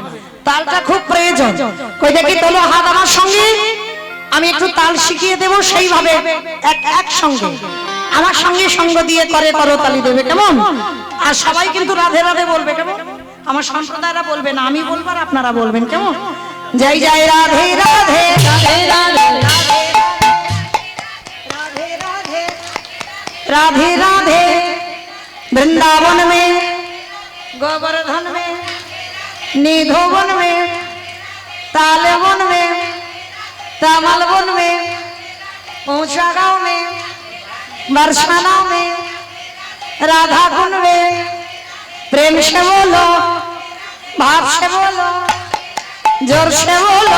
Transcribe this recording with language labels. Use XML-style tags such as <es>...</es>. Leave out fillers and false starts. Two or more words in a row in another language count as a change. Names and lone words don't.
<bn>তালটা খুব প্রয়োজন। কই দেখি তোলো হাত আমার সঙ্গে, আমি একটু তাল শিখিয়ে দেব সেইভাবে একসঙ্গে আমার সঙ্গে সঙ্গ দিয়ে করে করতালি দেবে কেমন? আর সবাই কিন্তু রাধে রাধে বলবে কেমন? আমার সম্প্রদায়রা বলবে না, আমি বলবো আর আপনারা বলবেন কেমন?</bn> <hi>जय जय राधे राधे राधे राधे राधे राधे राधे राधे, वृंदावन में गोवर्धन में निधोवन में तालवन में तामलवन में ऊंचा गांव में बरसाना में राधा कुंड में प्रेम से बोलो, भाव से बोलो, जोर से बोलो।</hi>